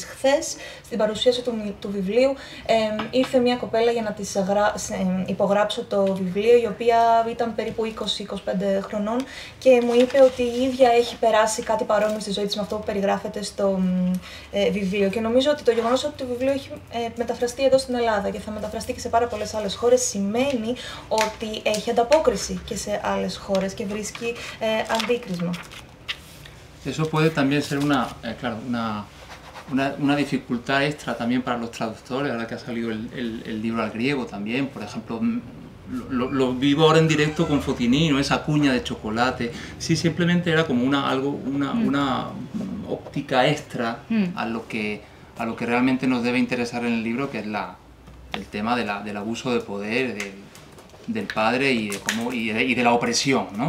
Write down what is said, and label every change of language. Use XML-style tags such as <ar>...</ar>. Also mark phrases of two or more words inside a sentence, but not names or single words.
<el>Χθες, στην παρουσίαση του βιβλίου, ήρθε μια κοπέλα για να της υπογράψω το βιβλίο, η οποία ήταν περίπου 20-25 χρονών και μου είπε ότι η ίδια έχει περάσει κάτι παρόμοιο στη ζωή της με αυτό που περιγράφεται στο βιβλίο. Και νομίζω ότι το γεγονός ότι το βιβλίο έχει μεταφραστεί εδώ στην Ελλάδα και θα μεταφραστεί και σε πάρα πολλές άλλες χώρες σημαίνει ότι έχει ανταπόκριση και σε άλλες χώρες και βρίσκει αντίκρισμα.</el> <es>Eso puede también ser una dificultad extra también para los traductores, ahora que ha salido el libro al griego también, por ejemplo, lo vivo ahora en directo con Fotini, ¿no? Esa cuña de chocolate. Sí, simplemente era como una óptica extra a lo que realmente nos debe interesar en el libro, que es el tema del abuso de poder del padre y de la opresión, ¿no?</es>